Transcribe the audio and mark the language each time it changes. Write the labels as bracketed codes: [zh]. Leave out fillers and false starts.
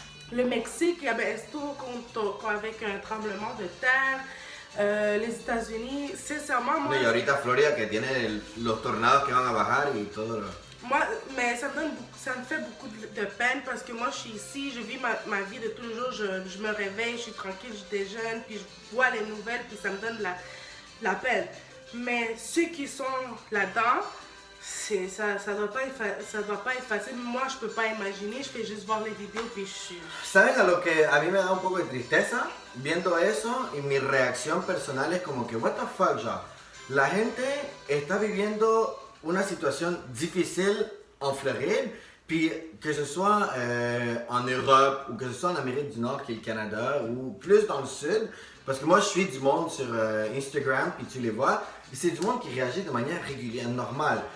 [fr] Le Mexique, il y avait esto avec un tremblement de terre. Les États-Unis, sincèrement, moi, [es] Y ahorita Florida que tiene los tornados que van a bajar y todo lo... [fr] moi mais ça me fait beaucoup de peine parce que moi, je suis ici, je vis ma vie de tous les jours, je me réveille, je suis tranquille, je déjeune, puis je vois les nouvelles, puis ça me donne la peine. Mais ceux qui sont là-dedans, ça doit pas être facile. Moi, je peux pas imaginer, je fais juste voir les vidéos, puis je suis... [es] ¿Saben a lo que a mí me da un poco de tristeza viendo eso? Y mi reacción personal es como que, [en] what the fuck, [es] ya. La gente está viviendo una situación difícil en [fr] Floride, puis que ce soit en Europe ou que ce soit en Amérique du Nord qui est le Canada ou plus dans le sud, Parce que moi, je suis du monde sur Instagram, puis tu les vois, et c'est du monde qui réagit de manière régulière, normale.